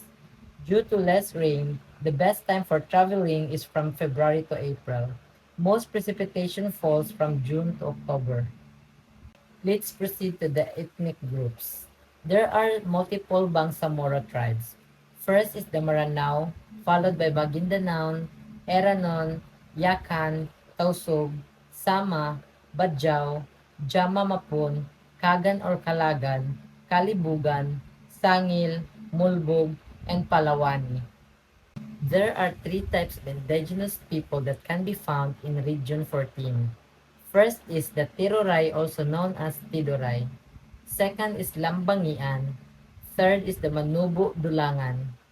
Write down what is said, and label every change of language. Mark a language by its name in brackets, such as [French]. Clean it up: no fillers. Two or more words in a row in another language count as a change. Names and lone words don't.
[English] Due to less rain, the best time for traveling is from February to April. Most precipitation falls from June to October. Let's proceed to the ethnic groups. There are multiple Bangsamoro tribes. First is the Maranao, followed by Maguindanao, Eranon, Yakan, Tausug, Sama, Badjao, Jama Mapun, Kagan or Kalagan, Kalibugan, Sangil, Mulbog, and Palawani. There are three types of indigenous people that can be found in Region 14. First is the Tiruray, also known as Tiduray. Second is Lambangian. Third is the Manubo Dulangan.